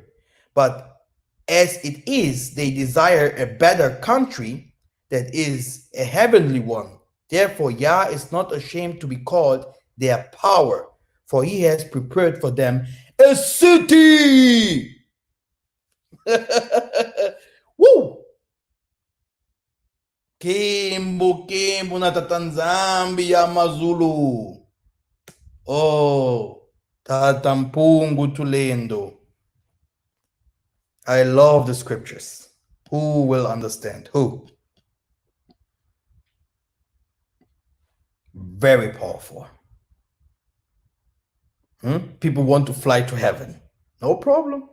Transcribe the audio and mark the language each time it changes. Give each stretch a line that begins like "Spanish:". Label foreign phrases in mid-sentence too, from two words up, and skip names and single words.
English: But as it is, they desire a better country that is a heavenly one. Therefore, Yah is not ashamed to be called their power, for he has prepared for them a city. Woo!
Kongo: Kimbo na Tata Nzambe ya Mazulu. Oh, Tata Mpungu Tulendo.
English: I love the scriptures. Who will understand? Who? Very powerful. People want to fly to heaven. No problem.